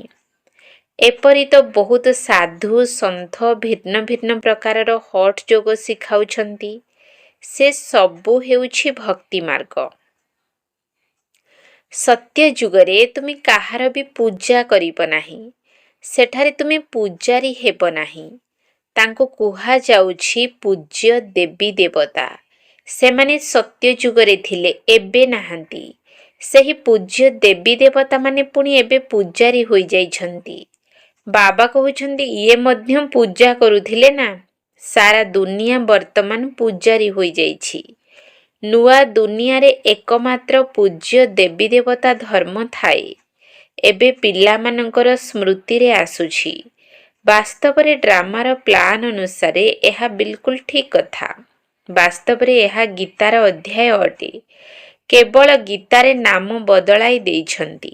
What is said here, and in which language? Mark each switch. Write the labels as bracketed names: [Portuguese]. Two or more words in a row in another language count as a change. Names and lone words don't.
[Odia] ଏପରି ତ ବହୁତ ସାଧୁ ସନ୍ଥ ଭିନ୍ନ ଭିନ୍ନ ପ୍ରକାରର ହଠ ଯୋଗ ଶିଖାଉଛନ୍ତି। ସେ ସବୁ ହେଉଛି ଭକ୍ତି ମାର୍ଗ। ସତ୍ୟ ଯୁଗରେ ତୁମେ କାହାର ବି ପୂଜା କରିବ ନାହିଁ। ସେଠାରେ ତୁମେ ପୂଜାରୀ ହେବ ନାହିଁ। ତାଙ୍କୁ କୁହା ଯାଉଛି ପୂଜ୍ୟ ଦେବୀ ଦେବତା। ସେମାନେ ସତ୍ୟ ଯୁଗରେ ଥିଲେ ଏବେ ନାହାନ୍ତି। ସେହି ପୂଜ୍ୟ ଦେବୀ ଦେବତା ମାନେ ପୁଣି ଏବେ ପୂଜାରୀ ହୋଇ ଯାଇଛନ୍ତି। ବାବା କହୁଛନ୍ତି ଯେ ମଧ୍ୟମ ପୂଜା କରୁଥିଲେ ନା। ସାରା ଦୁନିଆ ବର୍ତ୍ତମାନ ପୂଜାରୀ ହୋଇ ଯାଇଛି। ନୂଆ ଦୁନିଆ ରେ ଏକମାତ୍ର ପୂଜ୍ୟ ଦେବୀ ଦେବତା ଧର୍ମ ଥାଏ। ଏବେ ପିଲା ମାନଙ୍କର ସ୍ମୃତି ରେ ଆସୁଛି। ବାସ୍ତବ ରେ ଡ୍ରାମାର ପ୍ଲାନ ଅନୁସାରେ ଏହା ବିଲକୁଲ ଠିକ କଥା। ବାସ୍ତବ ରେ ଏହା ଗୀତାର ଅଧ୍ୟାୟ ଅଟେ। କେବଳ ଗୀତାରେ ନାମ ବଦଳାଇ ଦେଇଛନ୍ତି।